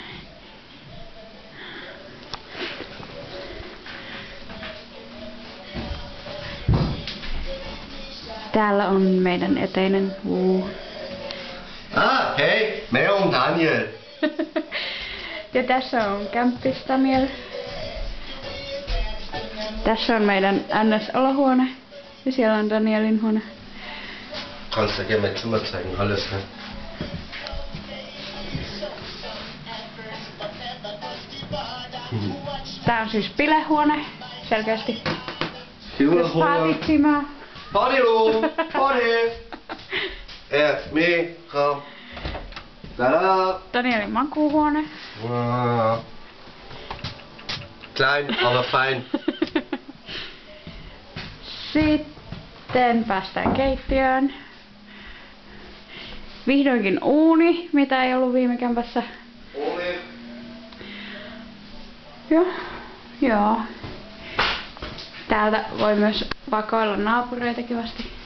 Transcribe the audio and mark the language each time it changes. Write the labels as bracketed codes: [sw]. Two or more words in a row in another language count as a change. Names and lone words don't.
[fi] Täällä on meidän eteinen vuu. Hei, me on Daniel. Ja tässä on kämppis Daniel. Tässä on meidän NS-olohuone. Ja siellä on Danielin huone. [de] Kannst du gerne mein Zimmer zeigen, alles, ne? [fi] Tää on siis bilehuone, selkeästi. [de] Partyzimmer. [en] Party room, party. Me, [de] Frau. Tada. [fi] Danielin makuuhuone. [de] Klein, aber fein. [fi] Sitten päästään keittiöön. Vihdoinkin uuni, mitä ei ollut viime kämpässä. Uuni. Joo. Täältä voi myös vakoilla naapureita kivasti.